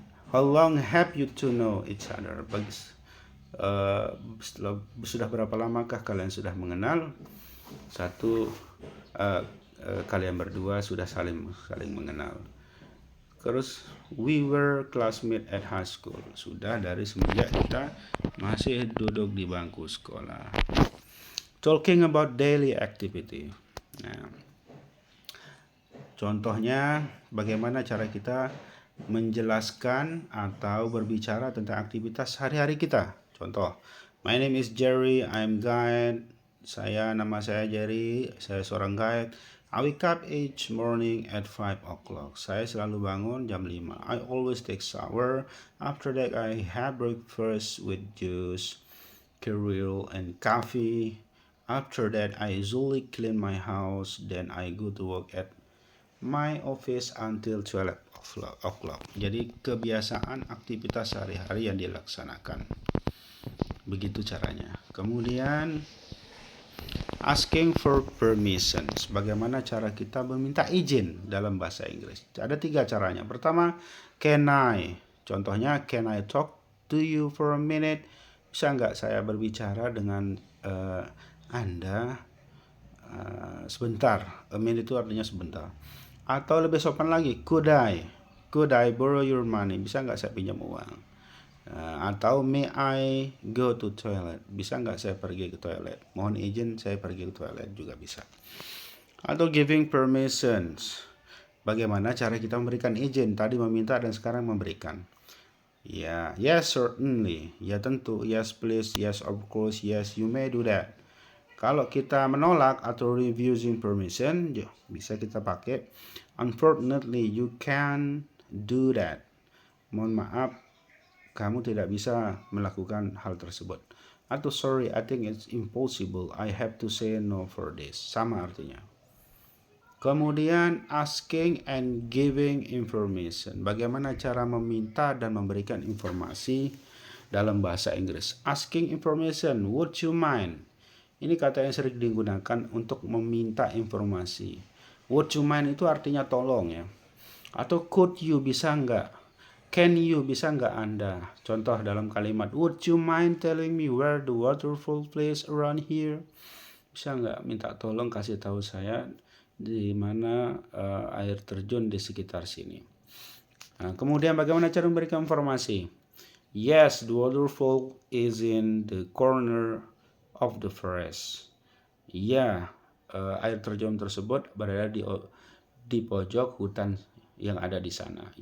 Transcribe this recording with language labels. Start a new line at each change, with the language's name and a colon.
English: How long have you to know each other?
Indonesian: Sudah berapa lamakah kalian sudah mengenal? Kalian berdua sudah saling mengenal.
English: Terus, we were classmates at high school.
Indonesian: Sudah dari semenjak kita masih duduk di bangku sekolah.
English: Talking about daily activity.
Indonesian: Nah, contohnya bagaimana cara kita menjelaskan atau berbicara tentang aktivitas hari-hari kita. Contoh,
English: my name is Jerry, I'm guide.
Indonesian: Nama saya Jerry, saya seorang guide.
English: I wake up each morning at 5 o'clock.
Indonesian: Saya selalu bangun jam 5.
English: I always take shower. After that, I have breakfast with juice, cereal, and coffee. After that, I usually clean my house. Then I go to work at my office until 12 o'clock.
Indonesian: Jadi kebiasaan aktivitas sehari-hari yang dilaksanakan. Begitu caranya.
English: Kemudian asking for permissions.
Indonesian: Bagaimana cara kita meminta izin dalam bahasa Inggris? Ada 3 caranya. Pertama,
English: can I? Contohnya, can I talk to you for a minute?
Indonesian: Bisa nggak saya berbicara dengan Anda sebentar? A minute itu artinya sebentar. Atau lebih sopan lagi,
English: could I borrow your money?
Indonesian: Bisa nggak saya pinjam uang? Atau
English: may I go to toilet?
Indonesian: Bisa nggak saya pergi ke toilet? Mohon izin saya pergi ke toilet juga bisa.
English: Atau giving permissions.
Indonesian: Bagaimana cara kita memberikan izin? Tadi meminta dan sekarang memberikan.
English: Ya, yes certainly.
Indonesian: Ya tentu.
English: Yes please. Yes of course. Yes you may do that.
Indonesian: Kalau kita menolak atau
English: refusing permission,
Indonesian: bisa kita pakai
English: unfortunately you can do that.
Indonesian: Mohon maaf, kamu tidak bisa melakukan hal tersebut.
English: Atau sorry, I think it's impossible. I have to say no for this.
Indonesian: Sama artinya. Kemudian
English: asking and giving information.
Indonesian: Bagaimana cara meminta dan memberikan informasi dalam bahasa Inggris?
English: Asking information, would you mind?
Indonesian: Ini kata yang sering digunakan untuk meminta informasi.
English: Would you mind
Indonesian: itu artinya tolong ya. Atau
English: could you,
Indonesian: bisa enggak?
English: Can you,
Indonesian: bisa enggak Anda? Contoh dalam kalimat,
English: would you mind telling me where the waterfall plays around here?
Indonesian: Bisa enggak minta tolong kasih tahu saya di mana air terjun di sekitar sini. Nah, kemudian bagaimana cara memberikan informasi?
English: Yes, the waterfall is in the corner of the forest.
Indonesian: Ya, air terjun tersebut berada di pojok hutan yang ada di sana.